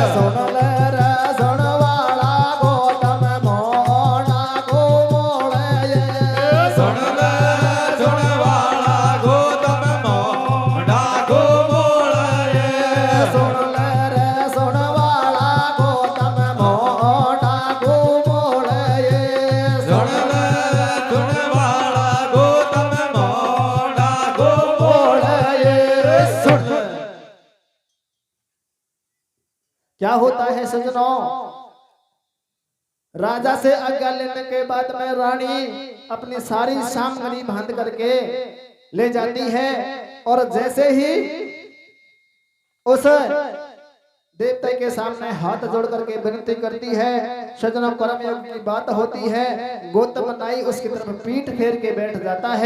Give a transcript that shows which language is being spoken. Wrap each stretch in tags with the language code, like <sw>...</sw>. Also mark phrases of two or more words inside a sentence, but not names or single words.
<hi>सुन ले रे सुन वाला गौतम भोंडा को मोड़े ये सुन ले सुन वाला गौतम मोड़ा को मोड़ ये, सुन ले रे सुन वाला गौतम भोंडा को मोड़े ये सुन ले सुन वाला गौतम मोड़ा को मोड़े ये सुन। क्या होता है सजनों? राजा से आज्ञा लेने के बाद में रानी अपनी सारी सामग्री बांध करके ले जाती है और जैसे ही उस देवता के सामने हाथ जोड़ करके विनती करती है, सजनों कर्मयोग की बात होती है, गौतम नाई उसकी तरफ पीठ फेर के बैठ जाता है।</hi>